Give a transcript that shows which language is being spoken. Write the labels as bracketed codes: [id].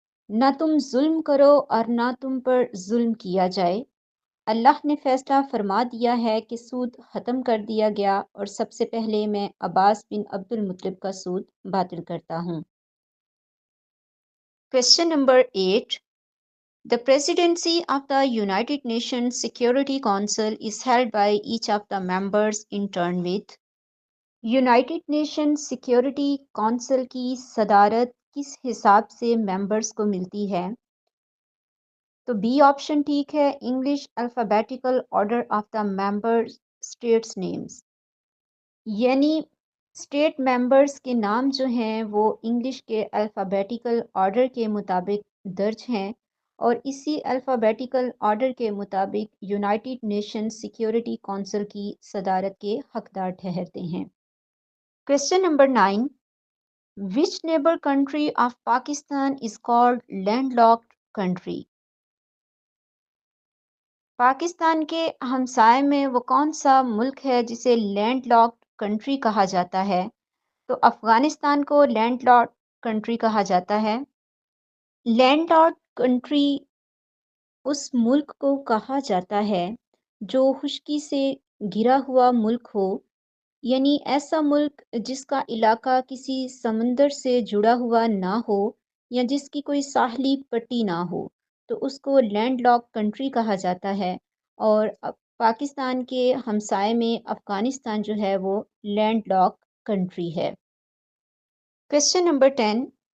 [ur] نہ تم ظلم کرو اور نہ تم پر ظلم کیا جائے۔ اللہ نے فیصلہ فرما دیا ہے کہ سود ختم کر دیا گیا، اور سب سے پہلے میں عباس بن عبد المطلب کا سود باطل کرتا ہوں۔ [en] Question number 8. The presidency of the United Nations Security Council is held by each of the members in turn with. [ur] United nation security council کی صدارت کس حساب سے ممبرز کو ملتی ہے؟ تو بی آپشن ٹھیک ہے، [en] English alphabetical order of the member states names, [ur] یعنی اسٹیٹ ممبرز کے نام جو ہیں وہ انگلش کے الفابیٹیکل آرڈر کے مطابق درج ہیں، اور اسی الفابیٹیکل آرڈر کے مطابق یونائٹڈ نیشن سیکیورٹی کونسل کی صدارت کے حقدار ٹھہرتے ہیں۔ [en] Question number 9. Which neighbor country of Pakistan is called landlocked country? [ur] Pakistan کے ہمسائے میں وہ کون سا ملک ہے جسے لینڈ لاکڈ کنٹری کہا جاتا ہے؟ تو افغانستان کو لینڈ لاکڈ کنٹری کہا جاتا ہے۔ لینڈ لاکڈ کنٹری اس ملک کو کہا جاتا ہے جو خشکی سے گھرا ہوا ملک ہو، یعنی ایسا ملک جس کا علاقہ کسی سمندر سے جڑا ہوا نہ ہو یا جس کی کوئی ساحلی پٹی نہ ہو، تو اس کو لینڈ لاک کنٹری کہا جاتا ہے۔ اور پاکستان کے ہمسائے میں افغانستان جو ہے وہ لینڈ لاک کنٹری ہے۔ [en] Question number 10.